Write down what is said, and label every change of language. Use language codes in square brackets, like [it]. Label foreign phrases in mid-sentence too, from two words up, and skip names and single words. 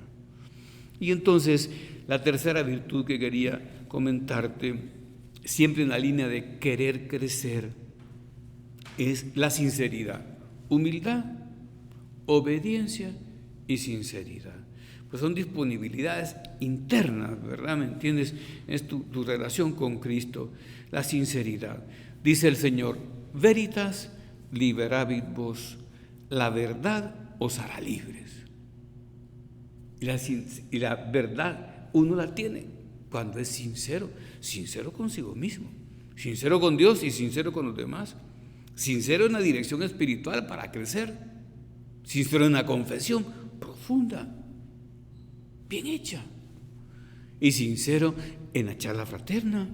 [es] Y entonces, la tercera virtud que quería comentarte, siempre en la línea de querer crecer, es la sinceridad. Humildad, obediencia y sinceridad. Pues son disponibilidades internas, ¿verdad? ¿Me entiendes? Es tu relación con Cristo. La sinceridad. Dice el Señor: [la] veritas liberavit vos, [es] la verdad os hará libres. Y la verdad uno la tiene cuando es sincero, sincero consigo mismo, sincero con Dios y sincero con los demás, sincero en la dirección espiritual para crecer, sincero en la confesión profunda, bien hecha, y sincero en la charla fraterna.